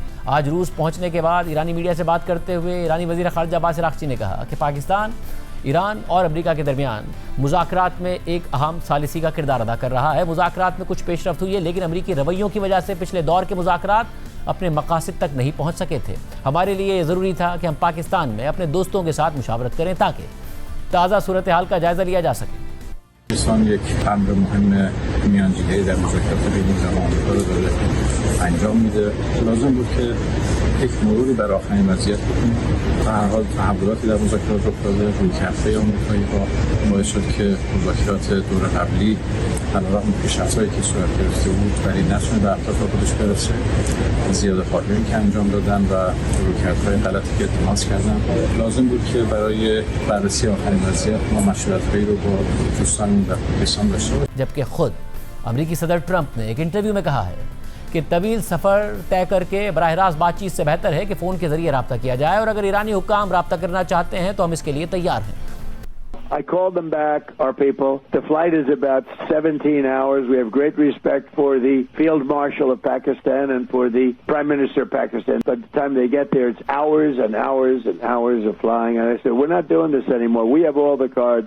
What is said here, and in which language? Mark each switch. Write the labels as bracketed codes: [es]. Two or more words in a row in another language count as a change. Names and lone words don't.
[ur] آج روس پہنچنے کے بعد ایرانی میڈیا سے بات کرتے ہوئے ایرانی وزیر خارجہ عباس عراقچی نے کہا کہ پاکستان ایران اور امریکہ کے درمیان مذاکرات میں ایک اہم ثالثی کا کردار ادا کر رہا ہے. مذاکرات میں کچھ پیش رفت ہوئی ہے لیکن امریکی رویوں کی وجہ سے پچھلے دور کے مذاکرات اپنے مقاصد تک نہیں پہنچ سکے تھے. ہمارے لیے ضروری تھا کہ ہم پاکستان میں اپنے دوستوں کے ساتھ مشاورت کریں تاکہ تازہ صورت حال کا جائزہ لیا جا سکے. [fa] پاکستان یک امر مهم میانجیگری در مذاکرات بین ایران و آمریکا رو داره انجام میده. لازم بود که یک مروری بر آخرین وضعیت بکنیم. تا هر حال تحولاتی در مذاکرات رخ داده. رویکردهای آمریکایی‌ها باعث شد که مذاکرات دور قبلی علیرغم پیشرفت‌هایی که صورت گرفته بود ولی نتونه به اهداف خودش برسه. زیاده‌خواهی‌هایی که انجام دادن و رویکردهای غلطی که اتخاذ کردن. لازم بود که برای بررسی آخرین وضعیت ما مشورت‌هایی رو با دوستان [ur] جبکہ خود امریکی صدر ٹرمپ نے ایک انٹرویو میں کہا ہے کہ طویل سفر طے کر کے براہ راست بات چیت سے بہتر ہے کہ فون کے ذریعے رابطہ کیا جائے اور اگر ایرانی حکام رابطہ کرنا چاہتے ہیں تو ہم اس کے لیے تیار ہیں. [en] I called them back, our people. The flight is about 17 hours. We have great respect for the Field Marshal of Pakistan and for the Prime Minister of Pakistan. By the time they get there, it's hours and hours and hours of flying. And I said, we're not doing this anymore. We have all the cards.